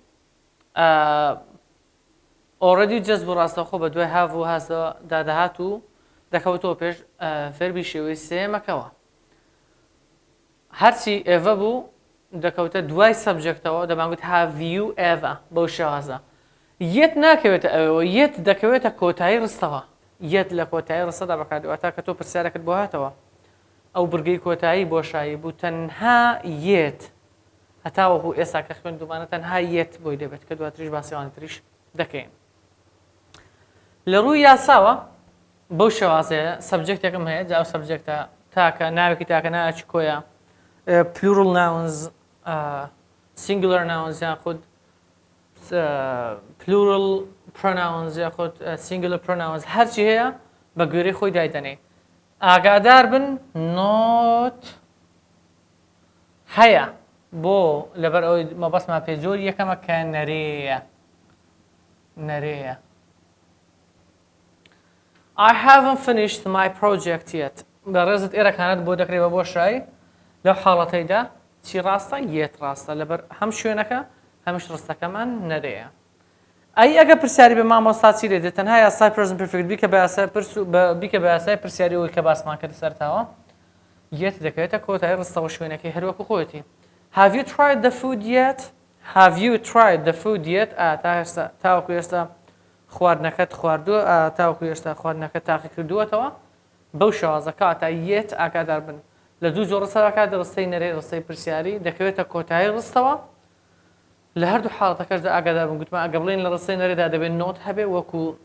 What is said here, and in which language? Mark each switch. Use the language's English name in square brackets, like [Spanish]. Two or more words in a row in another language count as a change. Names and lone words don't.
[Central Kurdish] ئۆڕەدی جەست بۆ ڕاستەوخۆ بە دوای هاڤ و هازەوە دادەهات و دەکەوتەوە پێش فێربی شێوەی سێمەکەوە هەرچی ئێڤە بوو دەکەوتە دوای سەبجەکتەوە دەمانگوت [English] have you ever [Central Kurdish] بەو شێوازە یەت ناکەوێتە ئەوەوە یەت دەکەوێتە کۆتایی ڕستەوە یەت لە کۆتایی ڕستەدا بەکاردێتەوە تا کە تۆ پرسیارەکەت بۆ هاتەوە ئەو بورگەی کۆتایی بۆشایی بوو تەنها یەت هەتاوەکو ئێستا کە خوێندومانە تەنها یەت بۆی دەبێت کە دواتریش باسیەوانی تریش دەکەین لە ڕووی یاساوە بەو شێوازەیە سەبجەکتێکم هەیە جا ئەو سەبجەکتە تاکە ناوێکی تاکە ناچی کۆیە [English] plural nouns singular nouns [Central Kurdish] یاخود [English] plural pronouns [Central Kurdish] یاخود [English] singular pronouns [Central Kurdish] هەرچی هەیە بە گوێرەی خۆی دایدەنێ ئاگادار بن نۆت هەیە بۆ لەبەر ئەوەی مەبەستمان پێ زۆر یەکەمە کە نەرێیە نەرێیە [English] I haven't finished my project yet [Central Kurdish] بەڕێزت ئێرەکانت بۆ دەکرێت بە بۆشایی لەو حاڵەتەیدا چی ڕاستە یەت ڕاستە لەبەر هەم شوێنەکە هەمیش ڕستەکەمان نەرێیە ئەی ئەگە پرسیاری بە مامۆستا چی لێ دێت تەنها یاسای [English] present perfect [Central Kurdish] بیکە بە یاسای پرسیاری ئەوەی کە باسمان کردە سەرتاوە یەت دەکەوێتە کۆتایی ڕستەوە شوێنەکەی هەروەکو خۆیەتی [English] Have you tried the food yet? Have you tried the food yet? [Central Kurdish] تاوەکو ئێستا خواردنەکەت خواردووە تاوەکو ئێستا خواردنەکەت تاقی کردووەتەوە بەو شێوازە کاتە یەت ئاگادار بن لە دوو جۆرە سەرکات ڕستەی نەرێ ڕستەی پرسیاری دەکەوێتە کۆتایی ڕستەوە لە هەردوو حاڵەتەکەشدا ئاگادار بن گوتمان ئەگە بڵێن لە ڕستەی نەرێدا دەبێت نۆت هەبێ وەکو